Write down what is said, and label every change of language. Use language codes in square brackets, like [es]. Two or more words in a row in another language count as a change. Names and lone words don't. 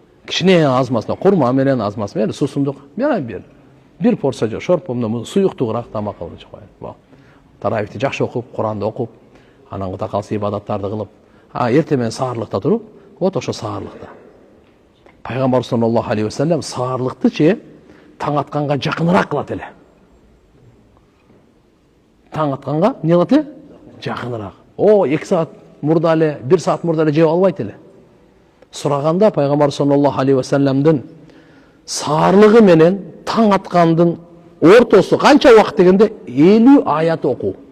[ky] Кичине азмасына, курма менен азмасы менен, суусундук менен бер. Bir порция жок, шорпомдо суюктуураак тамак кылып жеп коет. Таравихти жакшы окуп, Куранды окуп, анан Кудай калса ибадаттарды кылып, эртең менен саарлыкта туруп, вот ошо саарлыкта. Пайгамбар [ar] صلى الله عليه وسلم [ky] саарлыктычы таң атканга жакыныраак кылат эле. Таң атканга эмне кылат эле? Жакыныраак. 2 саат мурда эле, 1 саат мурда эле жеп албайт эле. Сураганда Пайгамбар [ar] صلى الله عليه و [ky] саллямдын саарлыгы менен таң аткандын ортосу канча убакыт дегенде 50 аят окуу.